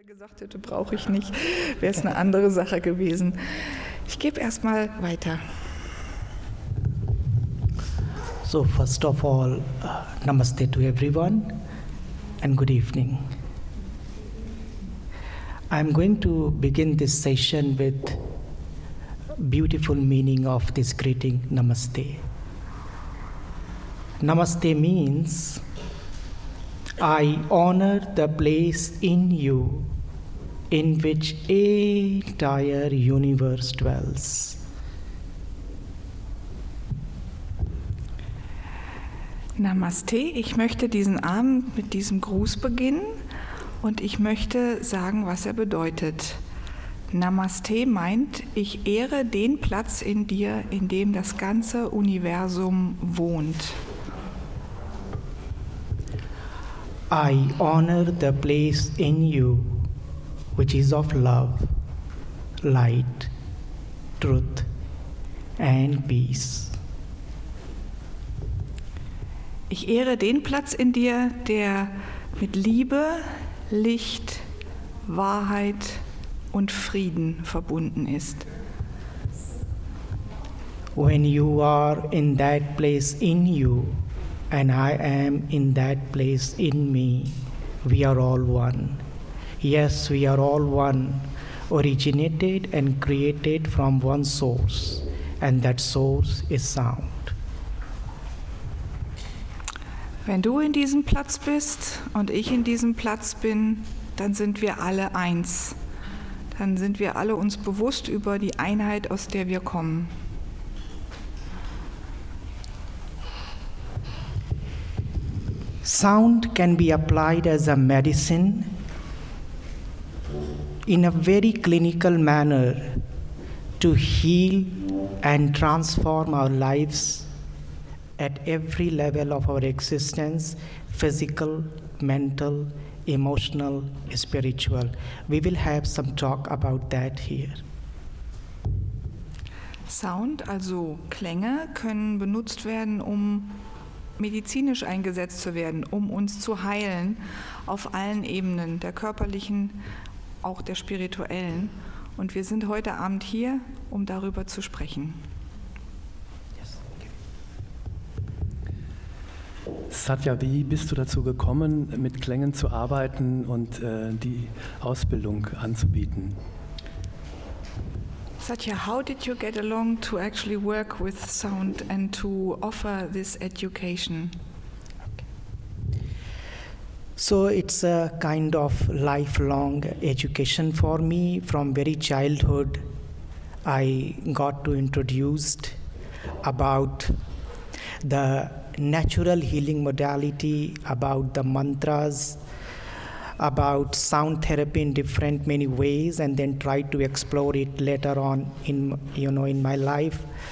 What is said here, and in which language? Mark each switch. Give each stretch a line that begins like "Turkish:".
German: gesagt hätte, brauche ich nicht, wäre es eine andere Sache gewesen. Ich gebe erstmal weiter.
English: So first of all, namaste to everyone and good evening. I'm going to begin this session with beautiful meaning of this greeting, namaste. Namaste means I honor the place in you in which entire universe dwells.
German: Namaste, ich möchte diesen Abend mit diesem Gruß beginnen und ich möchte sagen, was er bedeutet. Namaste meint, ich ehre den Platz in dir, in dem das ganze Universum wohnt.
English: I honor the place in you which is of love, light, truth and peace.
German: Ich ehre den Platz in dir, der mit Liebe, Licht, Wahrheit und Frieden verbunden ist.
English: When you are in that place in you, and I am in that place in me, we are all one. Yes, we are all one, originated and created from one source, and that source is sound.
German: Wenn du in diesem Platz bist und ich in diesem Platz bin, dann sind wir alle eins. Dann sind wir alle uns bewusst über die Einheit, aus der wir kommen.
English: Sound can be applied as a medicine in a very clinical manner to heal and transform our lives at every level of our existence, physical, mental, emotional, spiritual. We will have some talk about that here.
German: Sound, also Klänge, können benutzt werden, um medizinisch eingesetzt zu werden, um uns zu heilen auf allen Ebenen, der körperlichen, auch der spirituellen. Und wir sind heute Abend hier, um darüber zu sprechen. Satya, wie bist du dazu gekommen, mit Klängen zu arbeiten und die Ausbildung anzubieten?
English: Satya, how did you get along to actually work with sound and to offer this education? So it's a kind of lifelong education for me. From very childhood, I got to introduced about the natural healing modality, about the mantras, about sound therapy in different many ways, and then try to explore it later on in my life.